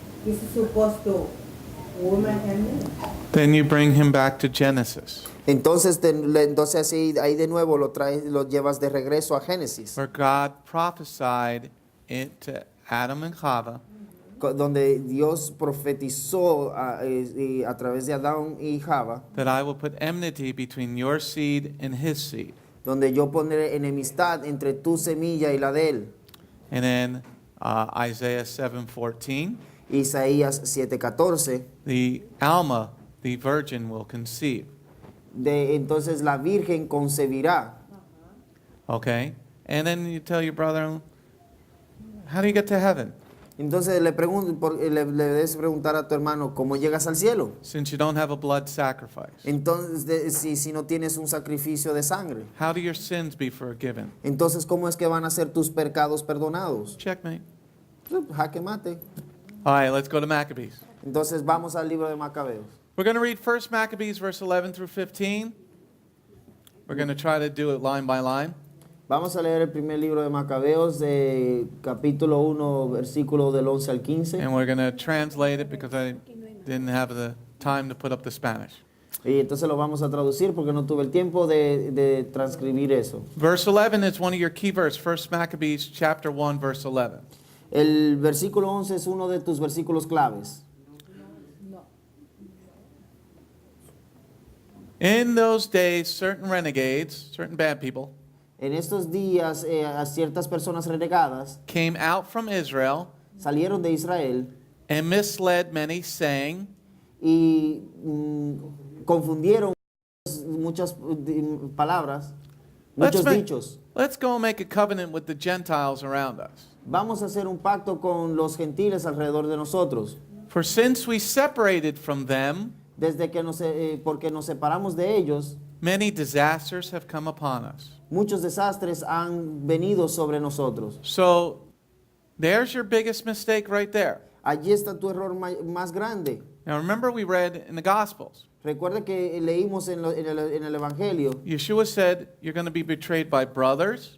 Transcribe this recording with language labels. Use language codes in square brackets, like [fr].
[en] He's supposed to woman and man. then you bring him back to Genesis, [es] Entonces así ahí de nuevo lo llevas de regreso a Génesis, [en] where God prophesied it to Adam and Chava [es] donde Dios profetizó a través de Adán y Java, [en] that I will put enmity between your seed and his seed. [es] donde yo pondré enemistad entre tu semilla y la de él. [en] And then Isaiah 7:14, [es] Isaías 7:14. [en] the Alma, the virgin, will conceive. [es] Entonces la Virgen concebirá. [en] Okay? And then you tell your brother, how do you get to heaven? [es] Entonces le debes preguntar a tu hermano, ¿cómo llegas al cielo? [en] Since you don't have a blood sacrifice. [es] Entonces, si no tienes un sacrificio de sangre, [en] How do your sins be forgiven? [es] entonces ¿cómo es que van a ser tus pecados perdonados? [en] Checkmate. [es] Jaque mate. [en] All right, let's go to Maccabees. [es] Entonces vamos al libro de Macabeos. [en] We're going to read 1 Maccabees, verse 11 through 15. We're going to try to do it line by line. [es] Vamos a leer el primer libro de Macabeos, de capítulo 1, versículo del 11 al 15. [en] And we're going to translate it because I didn't have the time to put up the Spanish. [es] Y entonces lo vamos a traducir porque no tuve el tiempo de transcribir eso. [en] Verse 11 is one of your key verses. 1 Maccabees chapter 1, verse 11. [es] El versículo 11 es uno de tus versículos claves. [en] In those days, certain renegades, certain bad people, [es] En estos días, a ciertas personas renegadas [en] came out from Israel [es] salieron de Israel [en] and misled many, saying, [es] y confundieron muchas palabras, muchos dichos. [en] let's go and make a covenant with the Gentiles around us. [es] Vamos a hacer un pacto con los gentiles alrededor de nosotros. [en] For since we separated from them, [es] Desde que porque nos separamos de ellos, [en] many disasters have come upon us. [es] muchos desastres han venido sobre nosotros. [en] So there's your biggest mistake right there. [es] Allí está tu error más grande. [en] Now remember we read in the Gospels, [es] Recuerda que leímos en el Evangelio, [en] Yeshua said you're going to be betrayed by brothers,